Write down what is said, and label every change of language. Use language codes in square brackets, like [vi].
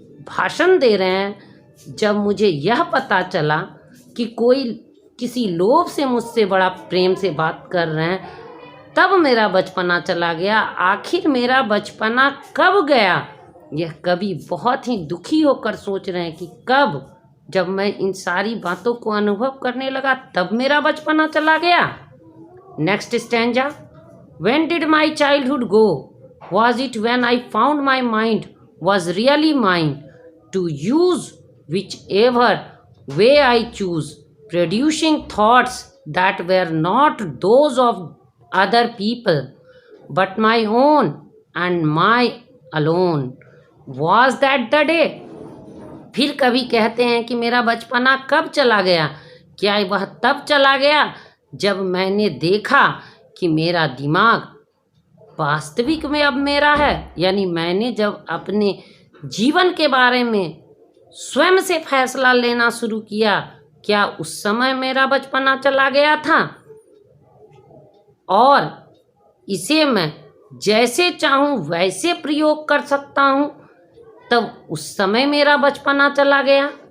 [hi] भाषण दे रहे हैं, जब मुझे यह पता चला कि कोई किसी लोभ से मुझसे बड़ा प्रेम से बात कर रहे हैं, तब मेरा बचपना चला गया। आखिर मेरा बचपना कब गया? यह कवि बहुत ही दुखी होकर सोच रहे हैं कि कब, जब मैं इन सारी बातों को अनुभव करने लगा तब मेरा बचपना चला गया। [en] Next stanza. When did my childhood go? Was it when I found my mind was really mine to use whichever way I choose, producing thoughts that were not those of other people, but my own and my alone? Was that the day? [hi] फिर कभी कहते हैं कि मेरा बचपना कब चला गया? क्या वह तब चला गया जब मैंने देखा कि मेरा दिमाग वास्तविक में अब मेरा है, यानी मैंने जब अपने जीवन के बारे में स्वयं से फैसला लेना शुरू किया, क्या उस समय मेरा बचपना चला गया था और इसे मैं जैसे चाहूँ वैसे प्रयोग कर सकता हूँ, तब उस समय मेरा बचपना चला गया।